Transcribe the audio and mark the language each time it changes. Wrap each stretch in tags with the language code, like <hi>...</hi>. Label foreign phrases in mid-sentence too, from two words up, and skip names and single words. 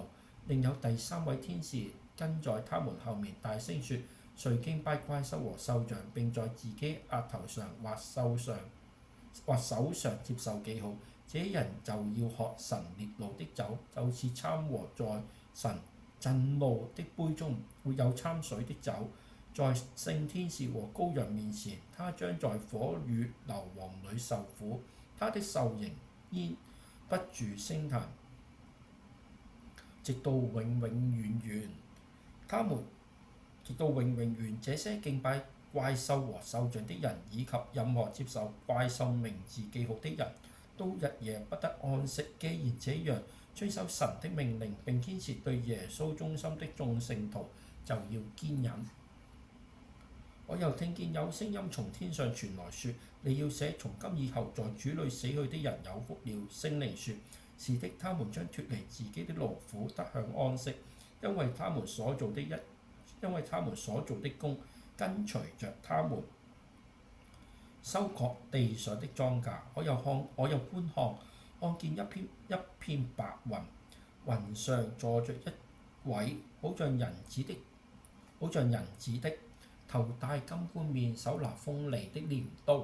<zh>另有第3位天使跟在他們後面，大聲說：誰敬拜怪獸和獸像，並在自己額頭上或手上接受記號，這人就要喝神烈怒的酒，就是摻和在神震怒的杯中沒有摻水的酒。在聖天使和羔羊面前，他將在火與硫磺裏受苦。他的獸形煙不住聲彈，直到永永遠遠。直到永永遠，這些敬拜怪獸和獸像的人，以及任何接受怪獸名字記號的人，都日夜不得安息。既然這樣，遵守神的命令並堅持對耶穌忠心的眾聖徒，就要堅忍。我又聽見有聲音從天上傳來說：你要寫，從今以後在主裏死去的人有福了。聖靈說：是的，他們將脱離自己的勞苦，得享安息，因為他們所做的工跟隨着他們收割地上的莊稼。我又觀看，看見一片白雲，雲上坐着一位好像人子的，頭戴金冠冕，手拿鋒利的鐮刀。</zh>